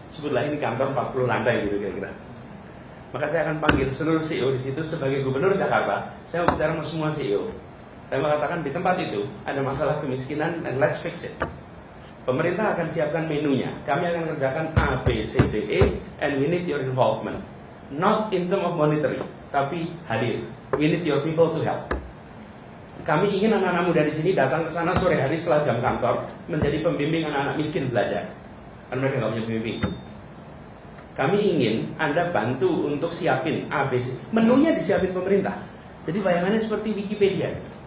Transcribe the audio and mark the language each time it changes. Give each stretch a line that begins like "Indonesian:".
Indonesian: Sebutlah ini kantor 40 lantai gitu kira-kira. Maka saya akan panggil seluruh CEO di situ sebagai gubernur Jakarta. Saya mau bicara sama semua CEO. Saya mengatakan di tempat itu ada masalah kemiskinan
English: and let's fix it.
Indonesian: Pemerintah akan siapkan menunya. Kami akan kerjakan A, B, C, D, E,
English: and we need your involvement. Not in term of monetary,
Indonesian: tapi hadir.
English: We need your people to help.
Indonesian: Kami ingin anak-anak muda di sini datang ke sana sore hari setelah jam kantor menjadi pembimbing anak-anak miskin belajar. Karena mereka nggak punya pembimbing. Kami ingin Anda bantu untuk siapin A, B, C. Menunya disiapin pemerintah. Jadi bayangannya seperti Wikipedia.